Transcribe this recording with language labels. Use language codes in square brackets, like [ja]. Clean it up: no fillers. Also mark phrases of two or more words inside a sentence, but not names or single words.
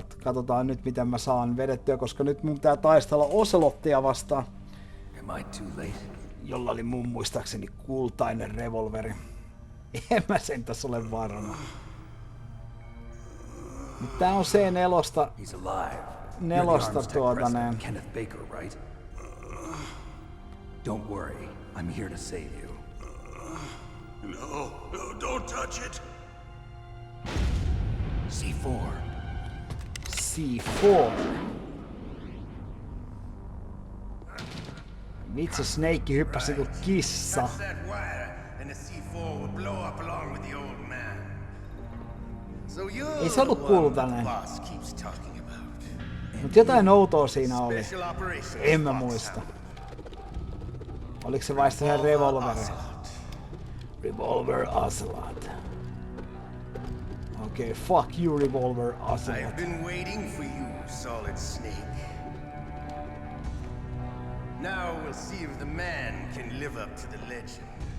[fi] Katsotaan nyt miten mä saan vedettyä, koska nyt mun pitää taistella Ocelottia vastaan. Jolla oli mun muistaakseni kultainen revolveri. En mä sen tässä ole varma. Mut tää on C4. Nelosta tuotaneen. [en] Don't worry, I'm here to save you. No, don't touch it. C4. C4. [fi] Vitsi, Snake hyppäsi kuin kissa. [en] Touch that wire and the C4 will blow up along with the old man. [fi] Ei se ollut kuullut tälleen. Mut jotain outoa siinä oli. En mä muista. Oliko se vai se revolveri? [en] Revolver Ocelot. Okay, fuck you, Revolver Ocelot. I've been waiting for you, Solid Snake. Now we'll see if the man can live up to the legend.